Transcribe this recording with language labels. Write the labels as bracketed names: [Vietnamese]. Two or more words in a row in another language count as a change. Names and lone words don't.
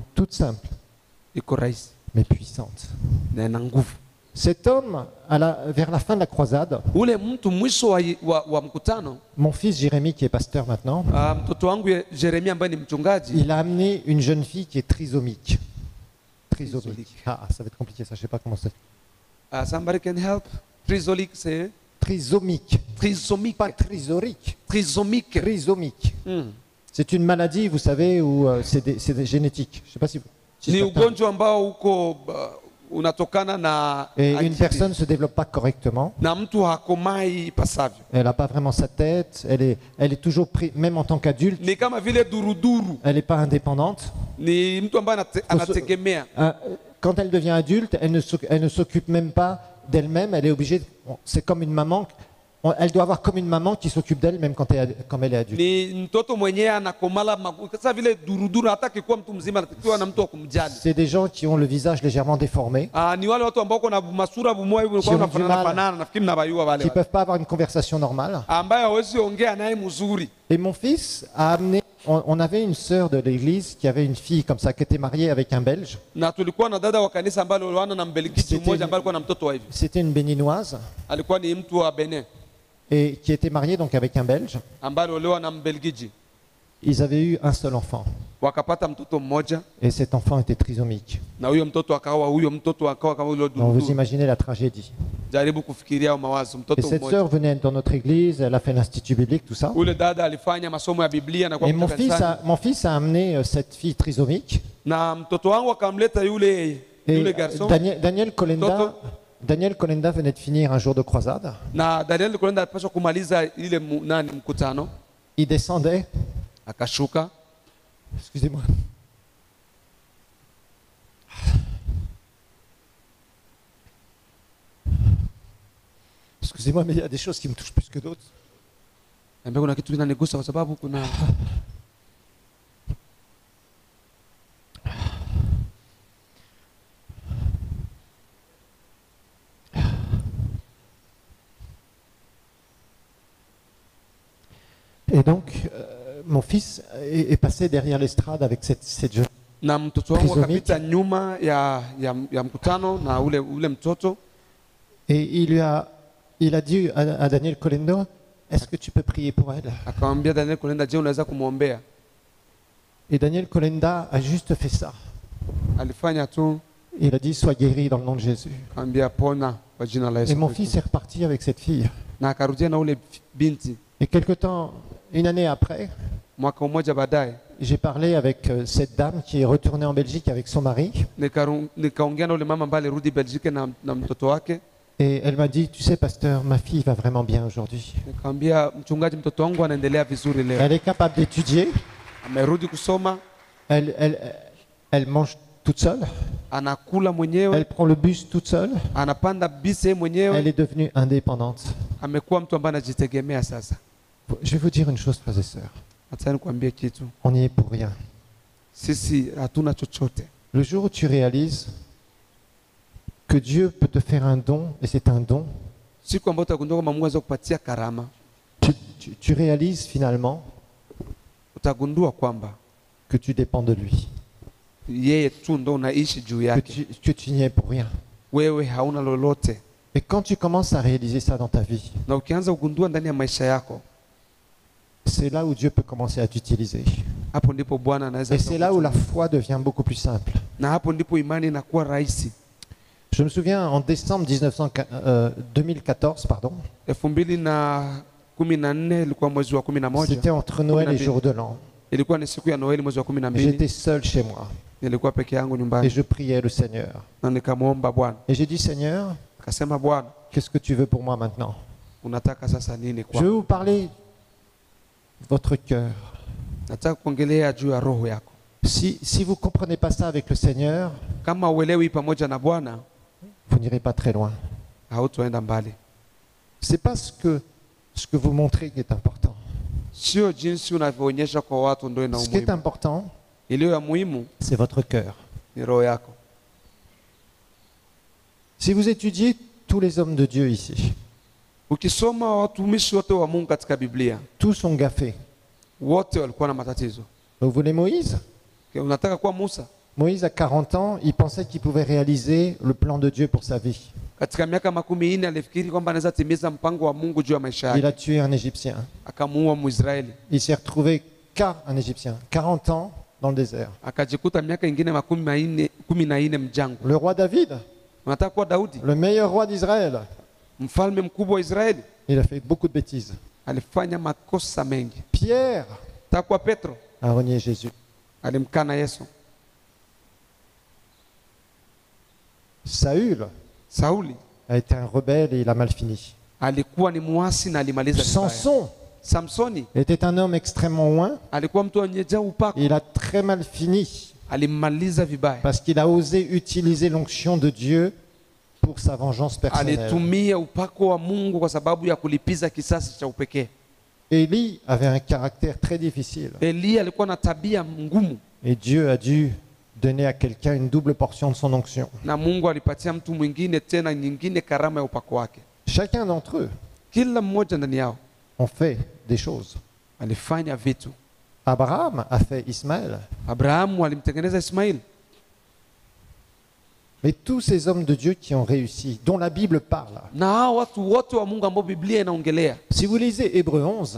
[French] Toute simple, [Swahili] iko rahisi [French] mais puissante. [Swahili] na ina nguvu. [French] Cet homme, vers la fin de la croisade, [Swahili] Ule mtu mwisho wa mkutano, [French] mon fils Jérémie, qui est pasteur maintenant, [Swahili] mtoto wangu Jeremia ambaye ni mchungaji, [French] il a amené une jeune fille qui est trisomique. Trisomique. Ah, ça va être compliqué ça, je sais pas comment c'est. [English] somebody can help. [French] Trisomique, c'est Trisomique. trisomique. Pas trisorique. Trisomique. Trisomique. Mm. C'est une maladie, vous savez, où c'est des génétiques. Je sais pas si vous... si [Swahili] Ni [French] certains- [Swahili] ugonjwa ambao uko unatokana na [French] Et une [Swahili] akili. [French] personne ne se développe pas correctement. [Swahili] Na mtu hakomai ipasavyo. [French] Elle n'a pas vraiment sa tête. Elle est toujours prise, même en tant qu'adulte, [Swahili] Ni kama vile duruduru. [French] elle n'est pas indépendante. [Swahili] Ni mtu ambaye anategemea. [French] Quand elle devient adulte, elle ne s'occupe même pas d'elle-même. Elle est obligée. C'est comme une maman. Elle doit avoir comme une maman qui s'occupe d'elle même quand elle est adulte. [Swahili] Ni mtoto mwenyewe anakomala sasa vile duruduru, hataki kuwa mtu mzima, anatakiwa na mtu wa kumjali. [French] C'est des gens qui ont le visage légèrement déformé, [Swahili] Ni wale watu ambao kuna masura bumoa hivi [French] Qui ont [Swahili] kwa [French] du mal. [Swahili] fanana, nafikiri mnabayua wale [French] qui ne [Swahili] wale. [French] peuvent pas avoir une conversation normale. [Swahili] Ambaye hawezi ongea naye mzuri. [French] Et mon fils a amené. On avait une sœur de l'église qui avait une fille comme ça, qui était mariée avec un Belge. [Swahili] Na tulikuwa na dada wa kanisa ambaye alioana na Mbelgiji [French] C'était [Swahili] mmoja ambaye alikuwa na mtoto wa hivi. [French] C'était une béninoise [Swahili] Alikuwa ni mtu wa Benin [French] et qui était mariée donc avec un Belge. [Swahili] ambaye aliolewa na Mbelgiji. [French] Ils avaient eu un seul enfant [Swahili] Wakapata mtoto mmoja [French] et cet enfant était trisomique. [Swahili] na huyo mtoto akawa kama ule [French] Donc vous [Swahili] duruduru. [French] imaginez la tragédie. [Swahili] Jaribu kufikiria mawazo [French] Et [Swahili] mtoto [French] cette [Swahili] mmoja. [French] sœur venait dans notre église, elle a fait l'institut biblique, tout ça. [Swahili] Ule dada alifanya masomo ya Biblia na kwa [French] Et mon fils a amené cette fille trisomique. [Swahili] na mtoto wangu akamleta yule [French] Et garçon Daniel Kolenda venait de finir un jour de croisade. [Swahili] na Daniel Kolenda alipaswa kumaliza ile mkutano, [French] Il descendait. [Swahili] akashuka. [French] Excusez-moi. Excusez-moi, mais il y a des choses qui me touchent plus que d'autres. [Swahili] Ambia kuna kitu kinanigusa kwa sababu kuna [French] Et donc, mon fils est passé derrière l'estrade avec cette jeune. [Swahili] na mtoto wangu [French] Trisomique. [Swahili] akapita nyuma ya mkutano na ule mtoto, [French] Et il a dit à Daniel Kolenda, est-ce que tu peux prier pour elle? [Swahili] akamwambia Daniel Kolenda, je, unaweza kumwombea? [French] Et Daniel Kolenda a juste fait ça. [Swahili] Alifanya tu, [French] Il a dit, sois guéri dans le nom de Jésus. [Swahili] akamwambia pona Kwa jina la [French] Et [Swahili] Yesu [French] mon [Swahili] Kristo. [French] fils est reparti avec cette fille. [Swahili] Na akarudia na ule binti. [French] Et quelque temps, une année après, [Swahili] Mwaka mmoja baadaye [French] j'ai parlé avec cette dame qui est retournée en Belgique avec son mari. [Swahili] nikaongea na ule mama ambaye alirudi Belgique na mtoto wake. [French] Et elle m'a dit, tu sais pasteur, ma fille va vraiment bien aujourd'hui. [Swahili] Nikamwambia mchungaji, mtoto wangu anaendelea vizuri leo. [French] Elle est capable d'étudier. [Swahili] Amerudi kusoma. [French] Elle mange toute seule. [Swahili] Anakula mwenyewe. [French] Elle prend le bus toute seule. [Swahili] Anapanda bisi mwenyewe. [French] Elle est devenue indépendante. [Swahili] Amekuwa mtu ambaye anajitegemea sasa. [French] Je vais vous dire une chose, frères et sœurs. [Swahili] Nataka nikwambie kitu. [French] On n'y est pour rien. [Swahili] Sisi hatuna chochote. [French] Le jour où tu réalises que Dieu peut te faire un don, et c'est un don, [Swahili] Siku ambayo utagundua kwamba Mungu anaweza kupatia karama, [French] tu réalises finalement [Swahili] utagundua kwamba [French] que tu dépends de lui, [Swahili] yeye tu ndo unaishi juu yake. [French] que tu n'y es pour rien. [Swahili] Wewe hauna lolote. [French] Et quand tu commences à réaliser ça dans ta vie, [Swahili] Na ukianza kugundua ndani ya maisha yako, [French] c'est là où Dieu peut commencer à t'utiliser. [Swahili] hapo ndipo Bwana anaweza. [French] Et c'est là où la foi devient beaucoup plus simple. [Swahili] Na hapo ndipo imani inakuwa rahisi. [French] Je me souviens en décembre 2014, pardon. [Swahili] 2014 ilikuwa mwezi wa 11. [French] C'était entre Noël et Jour de l'An. [Swahili] Ilikuwa ni siku ya Noeli mwezi wa 12. [French] J'étais seul chez moi. [Swahili] Nilikuwa peke yangu [French] Et [Swahili] nyumbani. [French] je priais le Seigneur. [Swahili] Na nikamwomba Bwana. [French] Et j'ai dit, Seigneur, [Swahili] Akasema, Bwana, [French] qu'est-ce que tu veux pour moi maintenant? [Swahili] unataka sasa nini [French] Je vais [Swahili] kwa? [French] vous parler de votre cœur. [Swahili] Nataka kuongelea juu ya roho yako. [French] Si vous ne comprenez pas ça avec le Seigneur, [Swahili] Kama uelewi pamoja na Bwana, [French] vous n'irez pas très loin. [Swahili] hautoenda mbali. [French] C'est pas ce que vous montrez qui est important. [Swahili] Sio jinsi unavyoonyesha kwa watu ndio ina [French] Ce qui est [Swahili] umuhimu. [French] important, [Swahili] Iliyo ya muhimu [French] c'est votre cœur. [Swahili] ni roho yako. [French] Si vous étudiez tous les hommes de Dieu ici, [Swahili] Ukisoma watumishi wote wa Mungu katika Biblia, [French] tous ont gaffé. [Swahili] wote walikuwa na matatizo. [French] Vous voulez Moïse? [Swahili] Unataka kuwa Musa? [French] Moïse, à 40 ans, il pensait qu'il pouvait réaliser le plan de Dieu pour sa vie. [Swahili] Katika miaka 40 alifikiri kwamba anaweza timiza mpango wa Mungu juu ya maisha [French] Il [Swahili] yake. [French] a tué un Égyptien. [Swahili] Akamuua Mwisraeli. [French] Il s'est retrouvé qu'un Égyptien. 40 ans dans le désert. [Swahili] Akajikuta miaka ingine 14 mjangwa. [French] Le roi David, [Swahili] Unataka kuwa Daudi? [French] le meilleur roi d'Israël, [Swahili] Mfalme mkubwa wa Israeli. [French] il a fait beaucoup de bêtises. [Swahili] Alifanya makosa mengi. [French] Pierre [Swahili] Unataka kuwa Petro? [French] a renié Jésus. [Swahili] Alimkana Yesu. [French] Saül [Swahili] Sauli [French] a été un rebelle et il a mal fini. [Swahili] alikuwa ni muasi na alimaliza vibaya. [French] Samson [Swahili] Samsoni [French] était un homme extrêmement loin [Swahili] alikuwa mtu anyejaa upako. [French] et il a très mal fini [Swahili] Alimaliza vibaya. [French] parce qu'il a osé utiliser l'onction de Dieu pour sa vengeance personnelle. [Swahili] Alitumia upako wa Mungu kwa sababu ya kulipiza kisasi cha upekee. [French] Élie avait un caractère très difficile [Swahili] Elia alikuwa na tabia ngumu [French] et Dieu a dû donner à quelqu'un une double portion de son onction. [Swahili] na Mungu alipatia mtu mwingine tena nyingine karama ya upako wake. [French] Chacun d'entre eux [Swahili] Kila mmoja ndani yao [French] ont fait des choses. [Swahili] alifanya vitu. [French] Abraham a fait Ismaël. [Swahili] Abrahamu alimtengeneza Ismaili. [French] Mais tous ces hommes de Dieu qui ont réussi, dont la Bible parle. [Swahili] Na hao watu wote wa Mungu ambao Biblia inaongelea. [French] Si vous lisez Hébreux 11,